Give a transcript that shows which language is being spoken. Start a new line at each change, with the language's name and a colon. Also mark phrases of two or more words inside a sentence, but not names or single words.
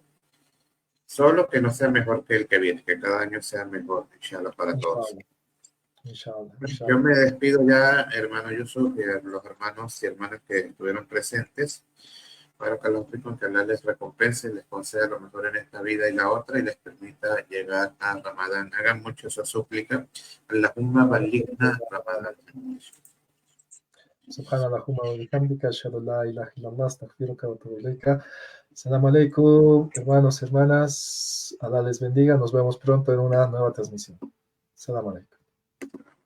Spanish: Solo que no sea mejor que el que viene, que cada año sea mejor, inshallah, para todos.
Arabic: إن شاء الله.
Spanish: Yo me despido ya, hermano Yusuf, y a los hermanos y hermanas que estuvieron presentes, para que Allah les recompense, les conceda lo mejor en esta vida y la otra, y les permita llegar a Ramadán. Hagan mucho esa súplica.
Arabic: اللهم بلغنا رمضان. سبحانك اللهم وبحمدك أشهد أن لا إله إلا الله أستغفرك وأتوب إليك. السلام عليكم,
Spanish: hermanos, hermanas. Allah les bendiga. Nos vemos pronto en una nueva transmisión.
Arabic: السلام عليكم.